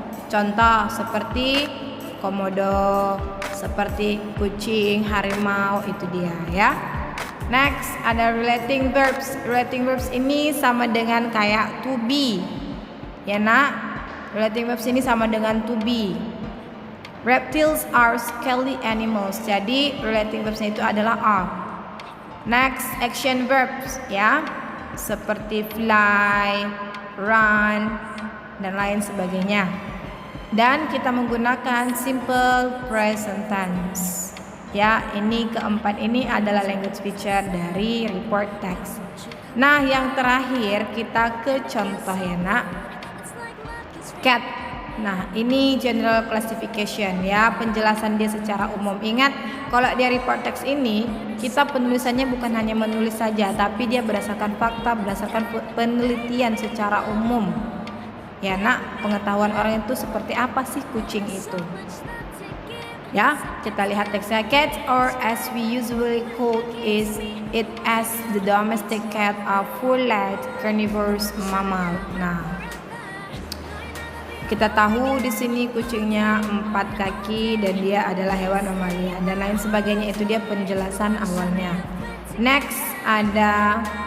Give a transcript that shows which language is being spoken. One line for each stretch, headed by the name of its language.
Indonesian: Contoh seperti komodo, seperti kucing, harimau, itu dia, ya. Next, ada relating verbs. Relating verbs ini sama dengan kayak to be, ya nak. Relating verbs ini sama dengan to be.
English: Reptiles are scaly animals.
Indonesian: Jadi relating verbsnya itu adalah are. Next, action verbs ya, seperti fly, run, dan lain sebagainya. Dan kita menggunakan simple present tense. Ya, ini keempat ini adalah language feature dari report text. Nah, yang terakhir kita ke contoh ya nak. Cat. Nah, ini general classification ya, penjelasan dia secara umum. Ingat, kalau dia report text ini, kita penulisannya bukan hanya menulis saja, tapi dia berdasarkan fakta, berdasarkan penelitian secara umum. Ya nak, pengetahuan orang itu seperti apa sih kucing itu. Ya, kita lihat teksnya.
English: Cat, or as we usually call it as the domestic cat, of full-legged carnivorous mammal.
Indonesian: Nah, kita tahu di sini kucingnya 4 kaki dan dia adalah hewan mamalia dan lain sebagainya. Itu dia penjelasan awalnya. Next ada